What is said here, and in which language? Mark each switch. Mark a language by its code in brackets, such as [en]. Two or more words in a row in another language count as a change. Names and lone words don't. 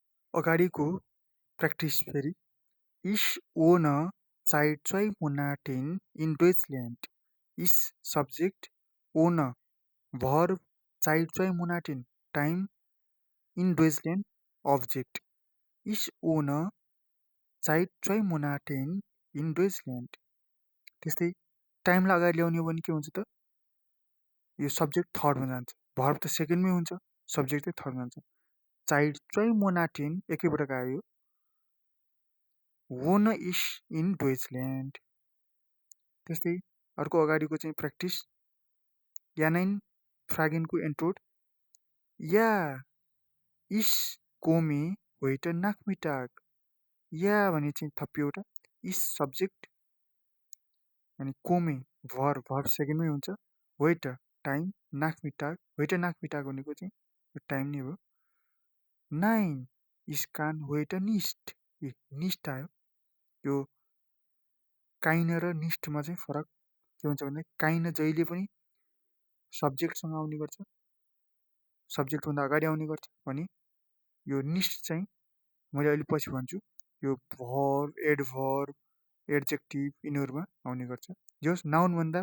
[ne] अगाडिको प्र्याक्टिस फेरि [de] Ich wohne seit 2 Monaten in Deutschland. Ist Subject wohne Verb seit 2 Monaten Time in Deutschland Object. Ich wohne seit 2 Monaten in Deutschland. [ne] त्यस्तै टाइमलाई अगाडि ल्याउने हो भने के हुन्छ त यो सब्जेक्ट थर्डमा जान्छ भर्ब त सेकेन्डमै हुन्छ सब्जेक्ट चाहिँ थर्डमा जान्छ साइड 2 Monaten एकैपटक आयो [de] wohne ich in Deutschland. [ne] त्यस्तै अर्को अगाडिको चाहिँ प्र्याक्टिस यानाइन फ्रागेनको एन्ट्रोड [de] Ja ich komme heute Nachmittag [ne] या भने चाहिँ थपियो एउटा इस सब्जेक्ट अनि कोमे भर्ब सेकेन्डमै हुन्छ heute टाइम Nachmittag भनेको चाहिँ यो टाइम नै हो [de] Nein ich kann heute nicht [ne] निस्ट आयो यो काइन र निस्टमा चाहिँ फरक के हुन्छ भने काइन जहिले पनि सब्जेक्टसँग आउने गर्छ सब्जेक्टभन्दा अगाडि आउने गर्छ भने यो निस्ट चाहिँ मैले अहिले पछि भन्छु यो भर्ब एडभर्ब एडजेक्टिभ यिनीहरूमा आउने गर्छ जस नाउनभन्दा